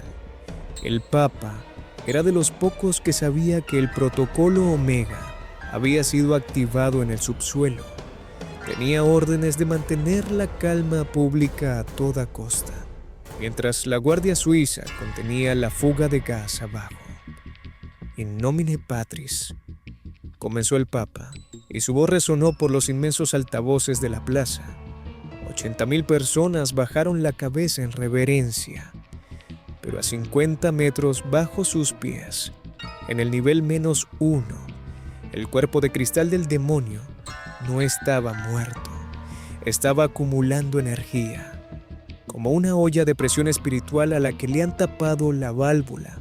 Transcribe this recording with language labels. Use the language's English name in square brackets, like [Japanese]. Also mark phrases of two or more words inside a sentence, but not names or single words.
[Spanish] El Papa era de los pocos que sabía que el protocolo Omega había sido activado en el subsuelo. Tenía órdenes de mantener la calma pública a toda costa, mientras la Guardia Suiza contenía la fuga de gas abajo. [Latin] In nomine Patris, [Spanish] comenzó el Papa, y su voz resonó por los inmensos altavoces de la plaza. 80,000 personas bajaron la cabeza en reverencia, pero a 50 metros bajo sus pies, en el nivel -1, el cuerpo de cristal del demonio no estaba muerto, estaba acumulando energía, como una olla de presión espiritual a la que le han tapado la válvula.